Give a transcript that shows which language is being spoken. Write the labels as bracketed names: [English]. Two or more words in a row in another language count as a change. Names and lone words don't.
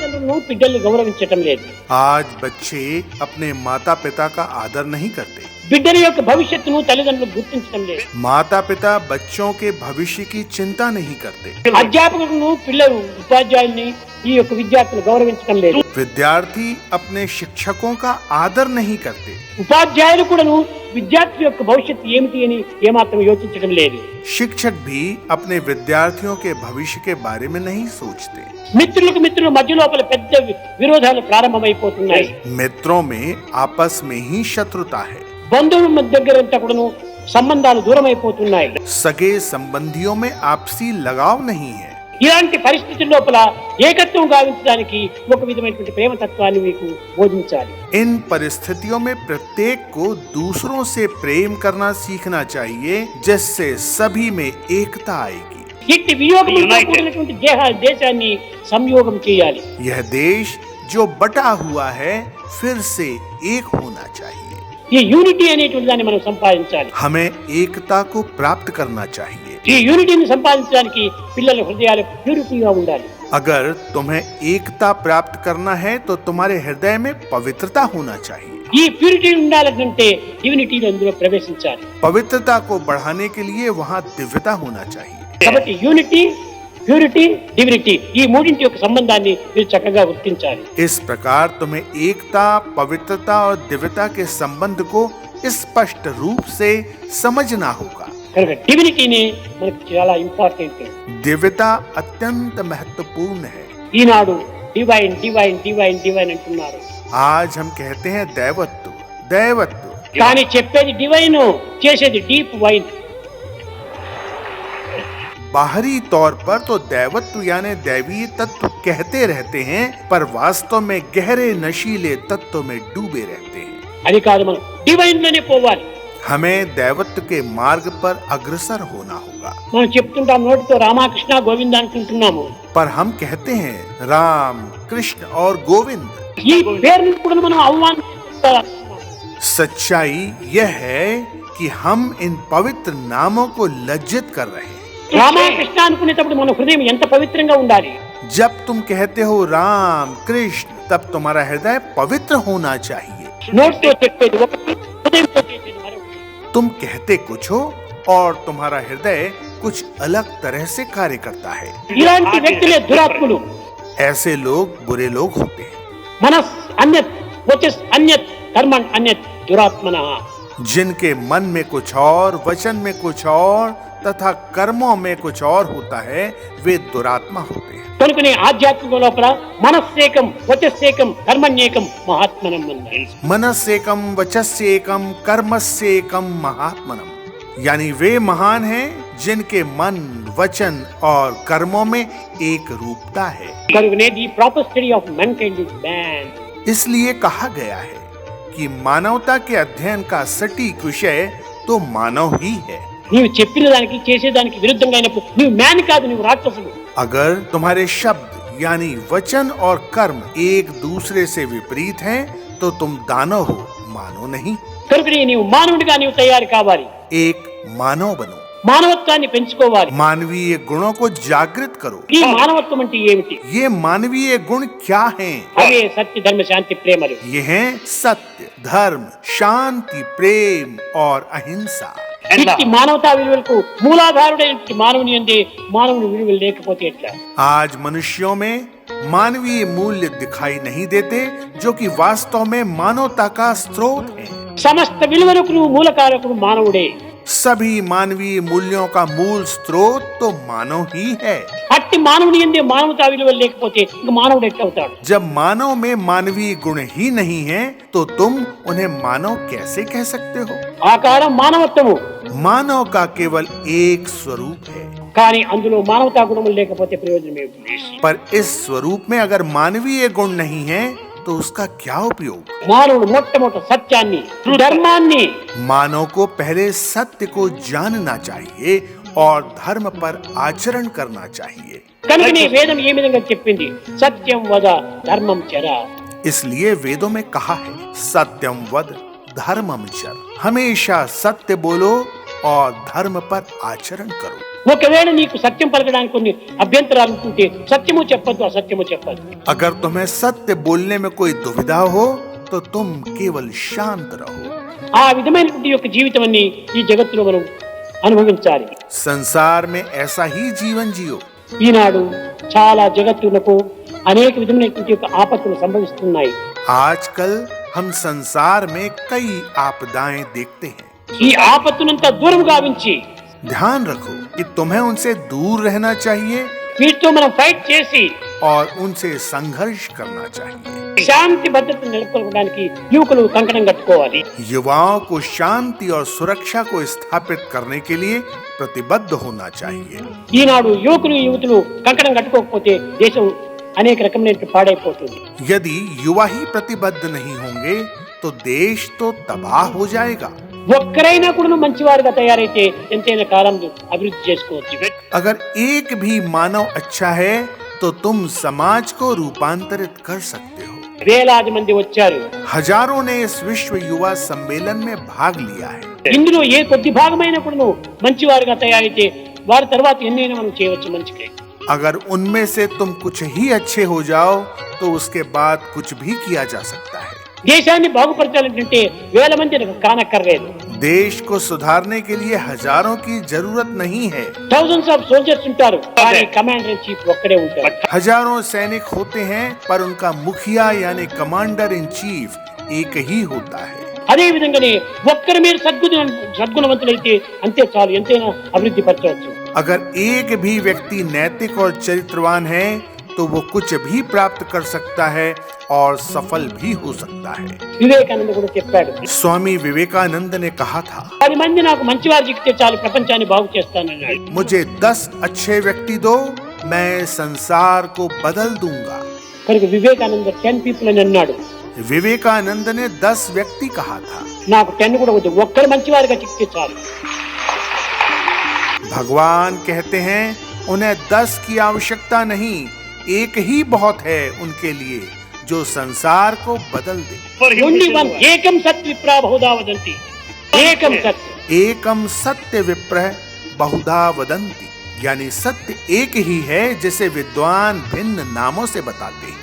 [Telugu] కూడాను బిడ్డల్ని గౌరవించటం లేదు. [Hindi] आज बच्चे अपने माता पिता का आदर नहीं करते. [Telugu] బిడ్డల యొక్క భవిష్యత్తును తల్లిదండ్రులు గుర్తించడం లేదు. [Hindi] माता पिता बच्चों के भविष्य की चिंता नहीं करते. [Telugu] అధ్యాపకులను పిల్లలు ఉపాధ్యాయుల్ని ఈ యొక్క విద్యార్థులు గౌరవించడం లేదు. [Hindi] विद्यार्थी अपने शिक्षकों का आदर नहीं करते. [Telugu] ఉపాధ్యాయులు కూడాను విద్యార్థి యొక్క భవిష్యత్తు ఏమిటి అని ఏమాత్రం యోచించడం లేదు. [Hindi] शिक्षक भी अपने विद्यार्थियों के भविष्य के बारे में नहीं सोचते. [Telugu] మిత్రులకు మిత్రుల మధ్య లోపల పెద్ద విరోధాలు ప్రారంభమైపోతున్నాయి. [Hindi] मित्रों में आपस में ही शत्रुता है. [Telugu] బంధువుల మధ్య దగ్గరంతా కూడాను సంబంధాలు దూరం అయిపోతున్నాయి. [Hindi] सगे संबंधियों में आपसी लगाव नहीं है. [Telugu] ఇలాంటి పరిస్థితుల లోపల ఏకత్వం గావించడానికి ఒక విధమైనటువంటి ప్రేమ తత్వాన్ని మీకు బోధించాలి. [Hindi] इन परिस्थितियों में प्रत्येक को दूसरों से प्रेम करना सीखना चाहिए, जिससे सभी में एकता आएगी. [Telugu] ఇట్టి వియోగంతో కూడినటువంటి దేశాన్ని సంయోగం చేయాలి. [Hindi] यह देश जो बटा हुआ है फिर से एक होना चाहिए. [Telugu] ఈ యూనిటీ అనేటువంటి దాన్ని మనం సంపాదించాలి. [Hindi] हमें एकता को प्राप्त करना चाहिए. [Telugu] ఈ యూనిటీని సంపాదించడానికి పిల్లల హృదయాలు ప్యూరిటీగా ఉండాలి. [Hindi] अगर तुम्हें एकता प्राप्त करना है तो तुम्हारे हृदय में पवित्रता होना चाहिए. [Telugu] ఈ ప్యూరిటీ ఉండాలంటే యూనిటీని అందులో ప్రవేశించాలి. [Hindi] पवित्रता को बढ़ाने के लिए वहाँ दिव्यता होना चाहिए. [Telugu] కాబట్టి [English] unity, purity, divinity [Telugu] ఈ మూడింటి యొక్క సంబంధాన్ని మీరు చక్కగా గుర్తించాలి. [Hindi] इस प्रकार तुम्हें एकता, पवित्रता और दिव्यता के संबंध को स्पष्ट रूप से समझना होगा. [Telugu] కనుక డివినిటీని మనకు చాలా ఇంపార్టెంట్. [Hindi] दिव्यता अत्यंत महत्वपूर्ण है. [Telugu] ఈనాడు [English] divine divine divine divine [Telugu] అంటున్నారు. [Hindi] आज हम कहते हैं दैवत्व दैवत्व, [Telugu] కానీ చెప్పేది డివైన్, చేసేది [English] deep wine. [Hindi] बाहरी तौर पर तो दैवत्व यानी दैवीय तत्व कहते रहते हैं, पर वास्तव में गहरे नशीले तत्व में डूबे रहते हैं. [Telugu] అది కాదు, మనం డివైన్ లోనే పోవాలి. [Hindi] हमें दैवत्व के मार्ग पर अग्रसर होना होगा. [Telugu] మనం చెప్తుంటాం నోటితో రామకృష్ణ గోవింద అంటుంటున్నాము. [Hindi] पर हम कहते हैं राम, कृष्ण और गोविंद. [Telugu] ఈ పేరుని కూడా మనం అవమానిస్తాం. [Hindi] सच्चाई यह है कि हम इन पवित्र नामों को लज्जित कर रहे हैं. [Telugu] రామకృష్ణ అనుకునేటప్పుడు మన హృదయం ఎంత పవిత్రంగా ఉండాలి. [Hindi] जब तुम कहते हो राम कृष्ण, तब तुम्हारा हृदय पवित्र होना चाहिए. [Telugu] నోటితో చెప్పేది ఒకటి, హృదయంతో చేసేది మరొకటి. [Hindi] तुम कहते कुछ हो और तुम्हारा हृदय कुछ अलग तरह से कार्य करता है. [Telugu] ఇలాంటి వ్యక్తులే దురాత్ములు. [Hindi] ऐसे लोग बुरे लोग होते हैं. [Sanskrit] మనస్ అన్యత్, వచస్ అన్యత్, కర్మణ్ అన్యత్, దురాత్మనః. [Hindi] जिनके मन में कुछ और, वचन में कुछ और तथा कर्मों में कुछ और होता है, वे दुरात्मा होते हैं. [Telugu] కనుకనే ఆధ్యాత్మిక లోపల [Sanskrit] మనస్సేకం, వచస్సేకం, కర్మణ్యేకం, మహాత్మనం [Telugu] అన్నారు. [Sanskrit] मनस्येकम वचस्येकम कर्मस्येकम महात्मनम, [Hindi] यानी वे महान हैं जिनके मन, वचन और कर्मों में एक रूपता है. [English] కనుకనే the proper study of mankind is man. [Hindi] इसलिए कहा गया है कि मानवता के अध्ययन का सटीक विषय तो मानव ही है. [Telugu] నీవు చెప్పిన దానికి చేసేదానికి విరుద్ధంగా అయినప్పుడు నువ్వు మ్యాన్ కాదు, నువ్వు రాక్షసుడు. [Hindi] अगर तुम्हारे शब्द यानी वचन और कर्म एक दूसरे से विपरीत हैं, तो तुम दानव हो, मानव नहीं. [Telugu] కనుకనే నీవు మానవుడిగా నీవు తయారు కావాలి. [Hindi] एक मानव बनो. [Telugu] మానవత్వాన్ని పెంచుకోవాలి. [Hindi] मानवीय गुणों को जागृत करो. [Telugu] ఈ మానవత్వం అంటే ఏమిటి? [Hindi] ये मानवीय गुण क्या हैं? [Telugu] అవే సత్య, ధర్మ, శాంతి, ప్రేమలు. [Hindi] ये हैं सत्य, धर्म, शांति, प्रेम और अहिंसा. [Telugu] ఇట్టి మానవతా విలువలకు మూలాధారుడైన మానవుని అందే మానవుని విలువలు లేకపోతే ఎట్లా? [Hindi] आज मनुष्यों में मानवीय मूल्य दिखाई नहीं देते, जो कि वास्तव में मानवता का स्रोत है. [Telugu] సమస్త విలువలకు నువ్వు మూలకారకుడు మానవుడే. [Hindi] सभी मानवीय मूल्यों का मूल स्रोत तो मानव ही है. [Telugu] అట్టి మానవుని అందే మానవతా విలువలు లేకపోతే ఇంక మానవుడు ఎట్లా అవుతాడు? [Hindi] जब मानव में मानवीय गुण ही नहीं है, तो तुम उन्हें मानव कैसे कह सकते हो? [Telugu] ఆకారం మానవత్వము, [Hindi] मानव का केवल एक स्वरूप है, [Telugu] కానీ అందులో మానవతా గుణములు లేకపోతే ప్రయోజనం ఏమిటి? [Hindi] पर इस स्वरूप में अगर मानवीय गुण नहीं है तो उसका क्या उपयोग? [Telugu] మానవుడు మొట్టమొదట సత్యాన్ని, ధర్మాన్ని, [Hindi] मानव को पहले सत्य को जानना चाहिए और धर्म पर आचरण करना चाहिए. [Telugu] కనుకనే వేదం ఏ విధంగా చెప్పింది? [Sanskrit] సత్యం వద ధర్మం చర. [Hindi] इसलिए वेदों में कहा है [Sanskrit] सत्यम वद धर्मम चर. [Hindi] हमेशा सत्य बोलो और धर्म पर आचरण करो। [Telugu] ఒకవేళ నీకు సత్యం పలకడానికి కొన్ని అభ్యంతరాలు ఉంటే సత్యము చెప్పొద్దు, అసత్యము చెప్పొద్దు. [Hindi] अगर तुम्हें सत्य बोलने में कोई दुविधा हो तो तुम केवल शांत रहो। [Telugu] ఆ విధమైనటువంటి యొక్క జీవితాన్ని ఈ జగత్తులో మనం అనుభవించాలి. [Hindi] संसार में ऐसा ही जीवन जियो। [Telugu] ఈనాడు చాలా జగత్తులకు అనేక విధమైనటువంటి యొక్క ఆపత్తులు సంభవిస్తున్నాయి. [Hindi] आजकल हम संसार में कई आपदाएं देखते हैं। [Telugu] ఈ ఆపత్తునంతా దూరం గావించి [Hindi] ध्यान रखो कि तुम्हें उनसे दूर रहना चाहिए [Telugu] వీటితో మనం ఫైట్ చేసి [Hindi] और उनसे संघर्ष करना चाहिए। [Telugu] శాంతి భద్రతను నెలకొల్పడానికి యువకులు కంకణం కట్టుకోవాలి. [Hindi] युवाओं को शांति और सुरक्षा को स्थापित करने के लिए प्रतिबद्ध होना चाहिए। [Telugu] ఈనాడు యువకులు యువతులు కంకణం కట్టుకోకపోతే దేశం అనేక రకమైన పాడైపోతుంది. [Hindi] यदि युवा ही प्रतिबद्ध नहीं होंगे तो देश तो तबाह हो जाएगा। [Telugu] ఒక్కరైనా కూడా మంచివారుగా తయారైతే ఎంతైనా కాలంలో అభివృద్ధి చేసుకోవచ్చు. [Hindi] अगर एक भी मानव अच्छा है तो तुम समाज को रूपांतरित कर सकते हो। [Telugu] వేలాది మంది వచ్చారు. [Hindi] हजारों ने इस विश्व युवा सम्मेलन में भाग लिया है। [Telugu] ఇందులో ఏ కొద్ది భాగమైన కూడా మంచివారుగా తయారైతే వారి తర్వాత ఎన్నైనా మనం చేయవచ్చు మంచికే. [Hindi] अगर उनमें से तुम कुछ ही अच्छे हो जाओ तो उसके बाद कुछ भी किया जा सकता है। [Telugu] దేశాన్ని బాగుపరచాలంటే వేల మంది కానక్కర్లేదు. [Hindi] देश को सुधारने के लिए हजारों की जरूरत नहीं है। [English] thousands of soldiers [Telugu] ఉంటారు, కానీ [English] commander in chief [Telugu] ఒక్కడే ఉంటారు. [Hindi] हजारों सैनिक होते हैं पर उनका मुखिया यानी [English] commander in chief [Hindi] एक ही होता है। [Telugu] అదే విధంగానే ఒక్కరి మీరు సద్గుణవంతులైతే అంతే చాలు, ఎంతైనా అభివృద్ధి పరచవచ్చు. [Hindi] अगर एक भी व्यक्ति नैतिक और चरित्रवान है तो वो कुछ भी प्राप्त कर सकता है और सफल भी हो सकता है। [Telugu] వివేకానంద కూడా చెప్పాడు, [Hindi] स्वामी विवेकानंद ने कहा था, [Telugu] 10 మంది నాకు మంచివారు చిక్కితే చాలు ప్రపంచాన్ని బాగు చేస్తానన్నాడు. [Hindi] मुझे 10 अच्छे व्यक्ति दो, मैं संसार को बदल दूंगा। [Telugu] కనుక వివేకానంద 10 పీపుల్ అని అన్నాడు. [Hindi] विवेकानंद ने 10 व्यक्ति कहा था। [Telugu] నాకు 10 కూడా వద్దు, ఒక్కరు మంచివారుగా చిక్కితే చాలు. [Hindi] भगवान कहते हैं उन्हें 10 की आवश्यकता नहीं, एक ही बहुत है उनके लिए जो संसार को बदल दे। [English] only one [Sanskrit] ఏకం సత్ విప్రా బహుదా వదంతి. ఏకం సత్. एकम सत्य विप्रह बहुधा वदंती, [Hindi] यानी सत्य एक ही है जिसे विद्वान भिन्न नामों से बताते हैं।